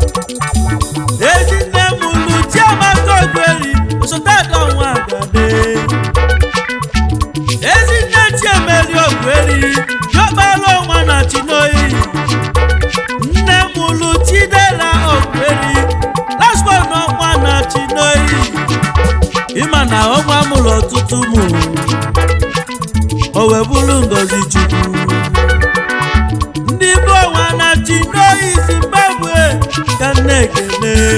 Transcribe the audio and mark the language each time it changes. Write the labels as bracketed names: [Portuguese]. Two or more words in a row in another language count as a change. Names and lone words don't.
[Igbo] Ezi nne m lụ Chiamaka Ogbueri, osote ada nwa agade. Ezi nne Chiemeri Ogbueri, diọkpara ọnwa na Chinoyi. Nne m lụ Chidera Ogbueri, [English] last born [Igbo] ọnwa na Chinoyi. Ị ma na ọnwa mụrụ ọtụtụ ụmụ. o wee bụrụ ngọzi Chukwu. Ndị bụ ọnwa na chi n'oyi Zimbabwe ka m na-ekene.